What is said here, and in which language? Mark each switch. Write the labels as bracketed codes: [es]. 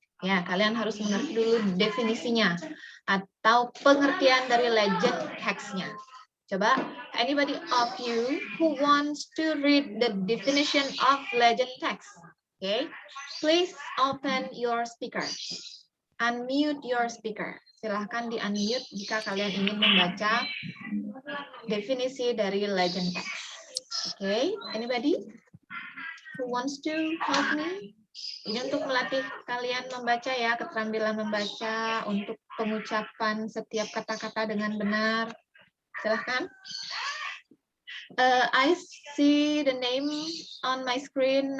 [id] Ya, kalian harus mengerti dulu definisinya atau pengertian dari legend text-nya. [en] Coba, anybody of you who wants to read the definition of legend text? Okay, please open your speaker. Unmute your speaker. [id] Silahkan di-unmute jika kalian ingin membaca definisi dari legend text. [en] Okay, anybody who wants to help me? [id] Ini untuk melatih kalian membaca ya, keterampilan membaca, untuk pengucapan setiap kata-kata dengan benar. Silahkan. [en] I see the name on my screen.